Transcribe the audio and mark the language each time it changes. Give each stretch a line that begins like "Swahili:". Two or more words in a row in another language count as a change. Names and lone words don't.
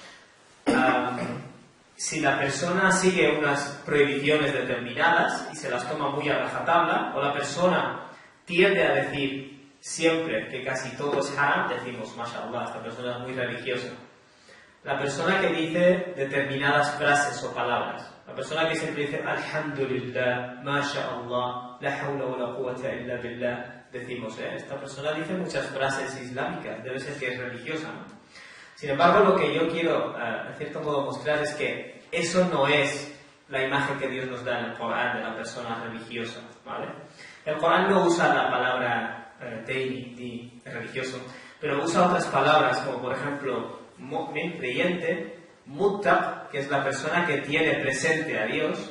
Spanish: Si la persona sigue unas prohibiciones determinadas y se las toma muy a rajatabla, o la persona tiende a decir siempre que casi todo es haram, decimos, mashallah, esta persona es muy religiosa. La persona que dice determinadas frases o palabras, la persona que siempre dice
Arabic: الحمد لله، ما شاء الله، لا حول ولا قوة إلا بالله,
Spanish: decimos, esta persona dice muchas frases islámicas, debe ser que es religiosa, ¿no? Sin embargo, lo que yo quiero, de cierto modo, mostrar es que eso no es la imagen que Dios nos da en el Corán de la persona religiosa, ¿vale? El Corán no usa la palabra religioso, pero usa otras palabras como por ejemplo mu'min, creyente, muttaq, que es la persona que tiene presente a Dios.